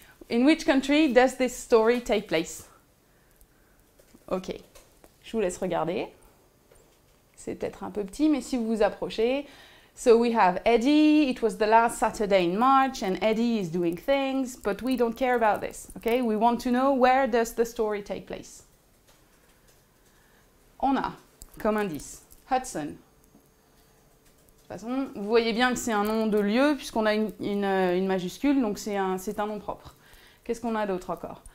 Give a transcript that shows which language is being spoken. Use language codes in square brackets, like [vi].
[en] In which country does this story take place? Ok. [fr] Je vous laisse regarder. C'est peut-être un peu petit, mais si vous vous approchez. [en] So we have Eddie. It was the last Saturday in March, and Eddie is doing things, but we don't care about this. Okay? We want to know where does the story take place. [fr] On a comme indice Hudson. De toute façon, vous voyez bien que c'est un nom de lieu, puisqu'on a une majuscule, donc c'est un nom propre. Qu'est-ce qu'on a d'autre encore?